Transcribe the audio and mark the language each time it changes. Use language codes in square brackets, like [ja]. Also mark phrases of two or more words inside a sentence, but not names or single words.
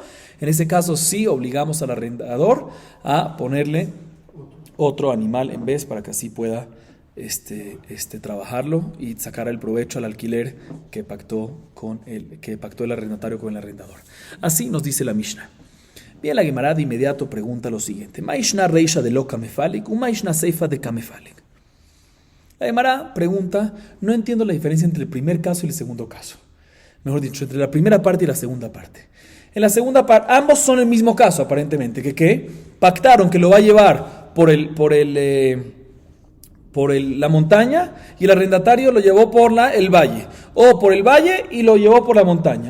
[es] En ese caso sí obligamos al arrendador a ponerle otro animal en vez para que así pueda trabajarlo y sacar el provecho al alquiler que pactó el arrendatario con el arrendador. Así nos dice la Mishnah. Bien, la Gemara de inmediato pregunta lo siguiente: [arc] מאי שנא רישא דלא קמפליג, מאי שנא סיפא דקמפליג. [es] La Gemara pregunta, no entiendo la diferencia entre el primer caso y el segundo caso. Mejor dicho, entre la primera parte y la segunda parte. En la segunda parte, ambos son el mismo caso aparentemente, que pactaron que lo va a llevar por la montaña y el arrendatario lo llevó por el valle, o por el valle y lo llevó por la montaña.